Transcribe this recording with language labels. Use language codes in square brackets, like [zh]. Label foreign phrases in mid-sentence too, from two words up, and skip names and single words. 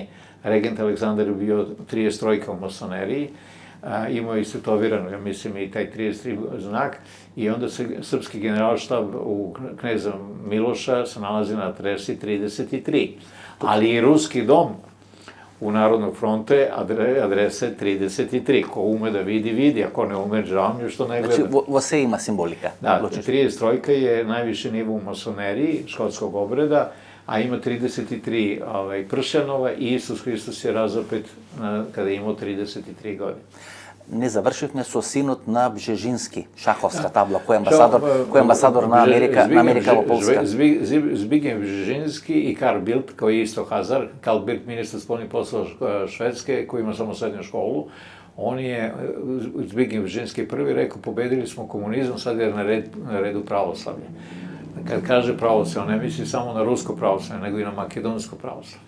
[sr] Regent Aleksandar je bio 33 u masoneriji, imao je istetoviran, ja mislim, i taj 33 znak, i onda se srpski generalštab u kneza Miloša se nalazi na adresi 33. Ali i ruski dom u Narodnog fronte adrese 33. Ko ume da vidi, vidi, ako ne ume, žao mi je što ne gleda. Znači, [mk] во се има символика. [sr] Da, 33 je najviše nivo u masoneriji, škotskog obreda, a ima 33 pršenova i Isus Hristos je razapet kada je imao 33 godine. [mk] Не завршивме со синот на Бжежински, шаховска табла, кој е амбасадор на Америка во Полска. [sr] Zbigniew Brzezinski i Carl Bildt, koji je isto Hazar, Carl Bildt, ministar spoljnih poslova Švedske, koji ima samo srednju školu, on je, Zbigniew Brzezinski prvi rekao, pobedili smo komunizam, sad je na redu pravoslavlje. Kad kaže pravoslavlje, on ne misli samo na rusko pravoslavlje, nego i na makedonsko pravoslavlje.